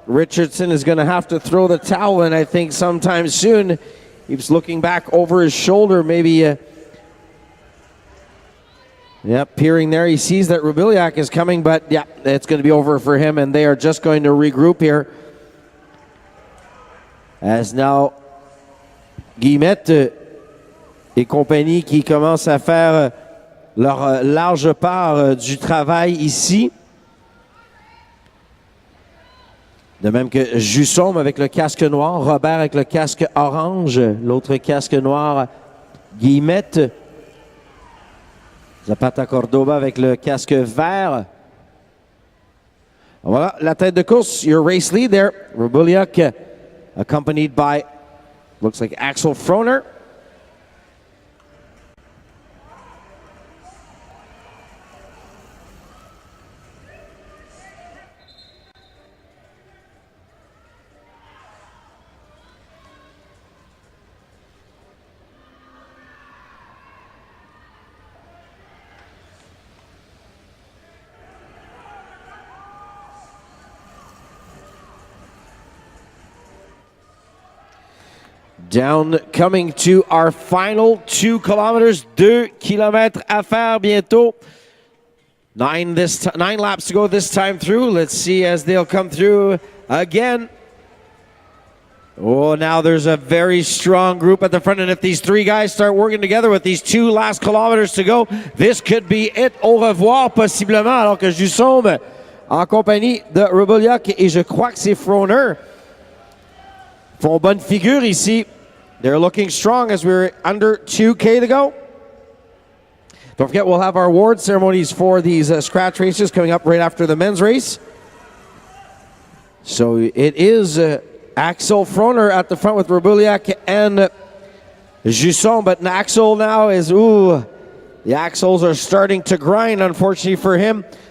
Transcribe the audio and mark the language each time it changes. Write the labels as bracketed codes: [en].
[en] Richardson is going to have to throw the towel in, I think, sometime soon. He's looking back over his shoulder, maybe. Peering there. He sees that Rubiliak is coming, but yeah, it's going to be over for him, and they are just going to regroup here. As now, [fr] Guillemette et compagnie qui commencent à faire leur large part du travail ici. De même que Jussom avec le casque noir, Robert avec le casque orange, l'autre casque noir, Guillemette. Zapata Cordoba avec le casque vert. Voilà, la tête de course, [en] your race lead there. Rubiliak accompanied by, looks like Axel Froner. Down coming to our final 2 kilometers. [fr] 2 kilomètres à faire bientôt. [en] 9 laps to go this time through. Let's see as they'll come through again. Oh, now there's a very strong group at the front, and if these 3 guys start working together with these 2 last kilometers to go, this could be it. [fr] Au revoir possiblement, alors que Jussom en compagnie de Rubiliak et je crois que c'est Froner font bonne figure ici. [en] They're looking strong as we're under 2K to go. Don't forget, we'll have our award ceremonies for these scratch races coming up right after the men's race. So it is Axel Froner at the front with Rubiliak and Jussom, but Axel now is, the Axels are starting to grind, unfortunately for him.